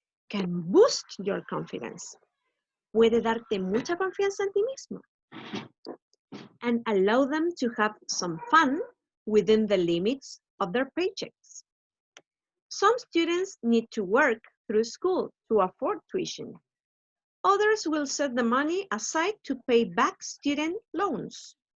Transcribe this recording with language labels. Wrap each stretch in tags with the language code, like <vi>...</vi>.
<en>Can boost your confidence.</en> <es>Puede darte mucha confianza en ti mismo.</es> <en>And allow them to have some fun within the limits of their paychecks. Some students need to work through school to afford tuition. Others will set the money aside to pay back student loans.</en>